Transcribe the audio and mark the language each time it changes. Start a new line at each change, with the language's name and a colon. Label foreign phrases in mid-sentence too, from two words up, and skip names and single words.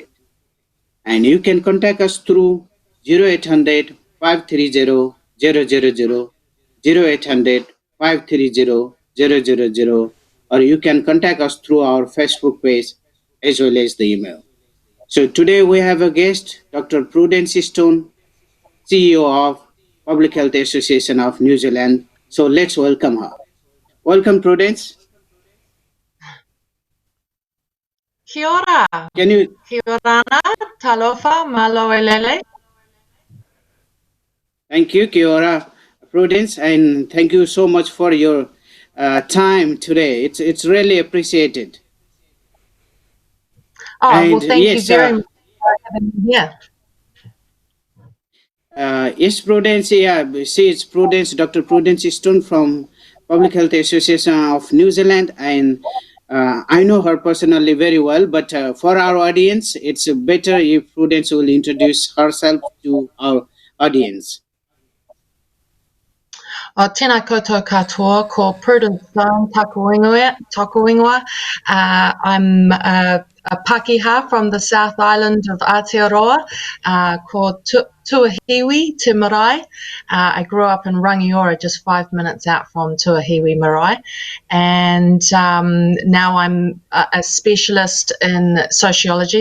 English: And you can contact us through 0800 530 000, 0800 530 000, or you can contact us through our Facebook page as well as the email. So today we have a guest, Dr. Prudence Stone, CEO of Public Health Association of New Zealand. So let's welcome her. Welcome, Prudence.
Māori: Kia ora.
English: Can you?
Māori: Kia ora, talofa,
Tongan: malo elele.
English: Thank you,
Māori: Kia ora,
English: Prudence, and thank you so much for your time today. It's really appreciated. Oh, and well, thank you very much for having me here. Yes, Prudence, see, it's Prudence, Dr. Prudence Stone from Public Health Association of New Zealand, and I know her personally very well, but for our audience, it's better if Prudence will introduce herself to our audience.
Māori: Tēnā koutou katoa, ko Prudence Stone, taku ingoa.
English: I'm a Pākehā from the South Island of Aotearoa,
Māori: ko Tuahiwi, Te Marae.
English: I grew up in Rangiora, just 5 minutes out from Tuahiwi Marae. And now I'm a specialist in sociology.